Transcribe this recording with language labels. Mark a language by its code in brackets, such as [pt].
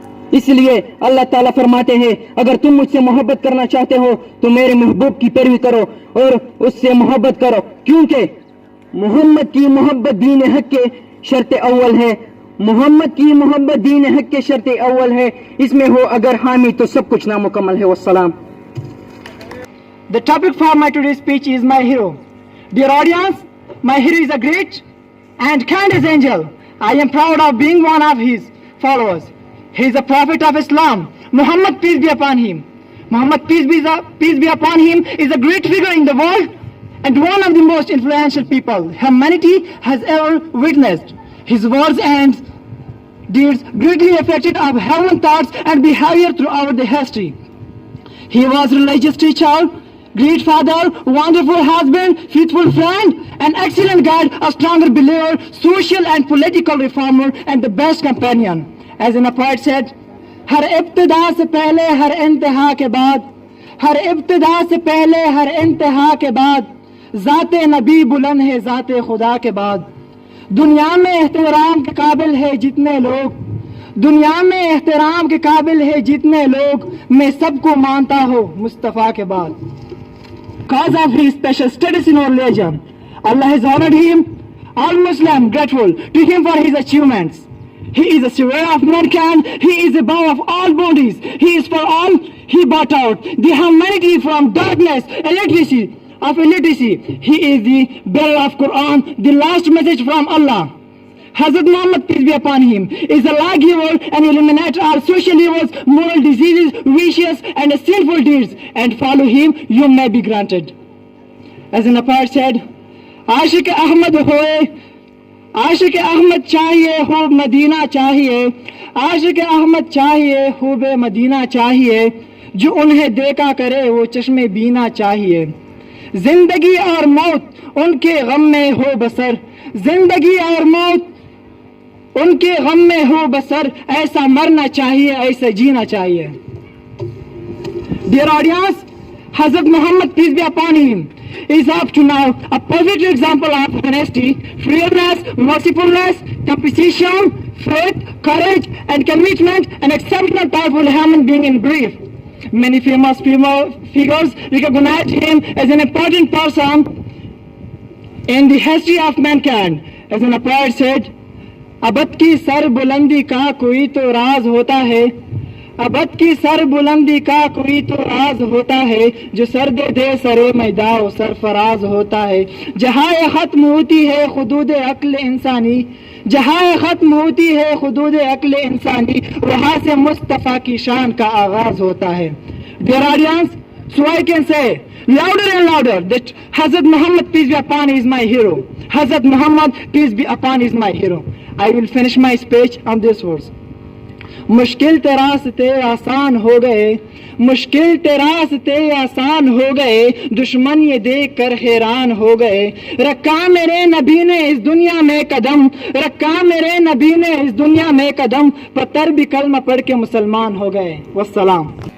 [ur] اس لیے اللہ تعالیٰ فرماتے ہیں اگر تم مجھ سے محبت کرنا چاہتے ہو تو میرے محبوب کی پیروی کرو اور اس سے محبت کرو، کیونکہ محمد کی محبت دین حق کے شرط اول ہے۔ محمد کی محبت دین حق کے شرط اول ہے، اس میں ہو اگر حامی تو سب کچھ نامکمل ہے۔ والسلام۔ [en] The topic for my today's speech is my hero. Dear audience, my hero is a great and kindest angel. I am proud of being one of his followers. He is a prophet of Islam. Muhammad, peace be upon him. Muhammad, peace be upon him, is a great figure in the world and one of the most influential people humanity has ever witnessed. His words and deeds greatly affected our human thoughts and behavior throughout the history. He was religious teacher, great father, wonderful husband, faithful friend, an excellent guide, a stronger believer, social and political reformer, and the best companion. As in a poet said, [ur] ہر ابتدا سے پہلے ہر انتہا کے بعد، ہر ابتدا سے پہلے ہر انتہا کے بعد، ذات نبی بلند ہے ذات خدا کے بعد۔ دنیا میں احترام کے قابل ہے جتنے لوگ، دنیا میں احترام کے قابل ہے جتنے لوگ، میں سب کو مانتا ہوں مصطفیٰ کے بعد۔ [en] Because of his special status in our religion, Allah has honored him. All Muslims grateful to him for his achievements. He is a savior of mankind. He is above of all bodies. He is for all. He brought out the humanity from darkness, illiteracy. He is the bearer of Quran, the last message from Allah. Hazrat Muhammad, peace be upon him, is a lawgiver and eliminate all social evils, moral diseases, vicious and sinful deeds, and follow him, you may be granted. As in a poet said, [ur] Ashiq Ahmad hoye, عاشق احمد چاہیے خوب مدینہ چاہیے، عاشق احمد چاہیے خوب مدینہ چاہیے، جو انہیں دیکھا کرے وہ چشم بینا چاہیے۔ زندگی اور موت ان کے غم میں ہو بسر، زندگی اور موت ان کے غم میں ہو بسر، ایسا مرنا چاہیے ایسا جینا چاہیے۔ [en] Dear audience, Hazrat Muhammad, peace be upon him, is up to now a perfect example of honesty, fearlessness, mercifulness, compassion, faith, courage, and commitment, an exceptional, powerful human being in brief. Many famous figures recognize him as an important person in the history of mankind. As an poet said, [ur] ابد کی سر بلندی کا کوئی تو راز ہوتا ہے، ابد کی سر بلندی کا کوئی تو راز ہوتا ہے، جو سر دے دے سرے میدان و سرفراز ہوتا ہے۔ جہاں ختم ہوتی ہے حدود عقل انسانی، جہاں ختم ہوتی ہے حدود عقل انسانی، وہاں سے مصطفیٰ کی شان کا آغاز ہوتا ہے۔ [en] Dear audience, so I can say louder and louder that Hazrat Muhammad, peace be upon him, is my hero. Hazrat Muhammad, peace be upon him, is my hero. I will finish my speech on this words. [ur] مشکل راستے آسان ہو گئے، مشکل راستے آسان ہو گئے، دشمن یہ دیکھ کر حیران ہو گئے۔ رکھا میرے نبی نے اس دنیا میں قدم، رکھا میرے نبی نے اس دنیا میں قدم، پتھر بھی کلمہ پڑھ کے مسلمان ہو گئے۔ والسلام۔